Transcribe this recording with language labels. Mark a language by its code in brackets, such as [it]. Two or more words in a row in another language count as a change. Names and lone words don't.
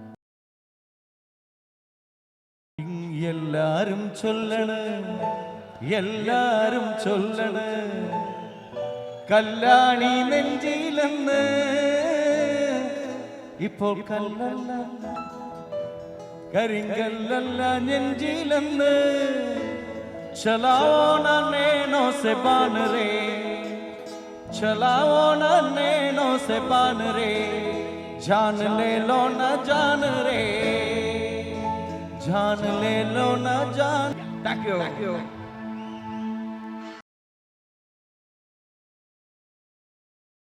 [ml] എല്ലാരും ചൊല്ലണ് കല്യാണി നെഞ്ചിലെന്ന്, ഇപ്പോൾ കല്ലല്ല കരിങ്കല്ലല്ല നെഞ്ചിലെന്ന്. [hi] चलाओ ना नैनों से बान रे, चलाओ ना नैनों से बान रे, जान ले लो ना जान रे, जान ले लो ना जान. [en] Thank you.